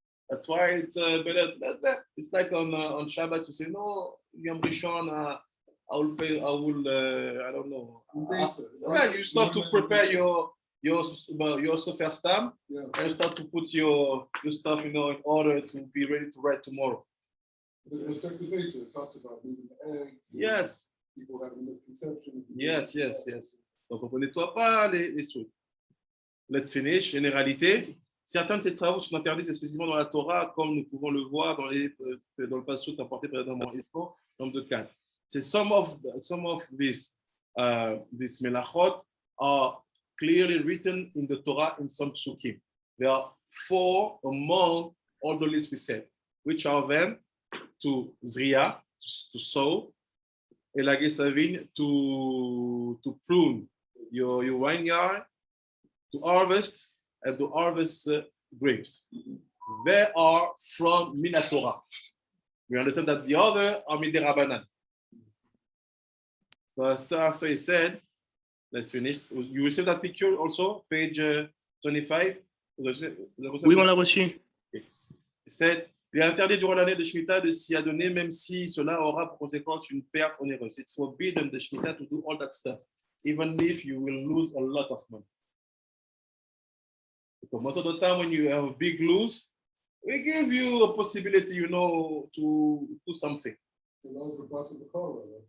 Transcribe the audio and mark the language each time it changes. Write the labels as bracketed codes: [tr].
[en] That's why it's better. It's like on Shabbat to say, no, Yom Rishon, I will pay. I will. I don't know. Yeah, you start to prepare your Sefer Stam, Yeah, and start to put your stuff, in order to be ready to write tomorrow. the second base, it talks about moving the eggs. Yes, People have a misconception. yes. [fr] Donc on ne nettoie pas les trucs. [en] Let's finish. [fr] Généralité. Certains de ces travaux sont interdits spécifiquement dans la Torah, comme nous pouvons le voir dans le passage apporté précédemment. Nombre de 4. [en] C'est some of these melachot are clearly written in the Torah in some psukim. There are 4 among all the lists we said, which are them to zria, to sow, [fr] elagé sa vigne, [en] to prune your vineyard, to harvest, and to harvest grapes. They are from Minatorah. We understand that the other are Midirabanan. So after he said, let's finish. You receive that picture also, page 25. [fr] Oui, on l'a reçu. [en] He said, [fr] il est interdit durant l'année de Shemitah de s'y adonner, même si cela aura pour conséquence une perte onéreuse. [en] It's forbidden the Shemitah to do all that stuff, even if you will lose a lot of money. Because most of the time when you have a big lose, we give you a possibility, to do something. And those are possible color.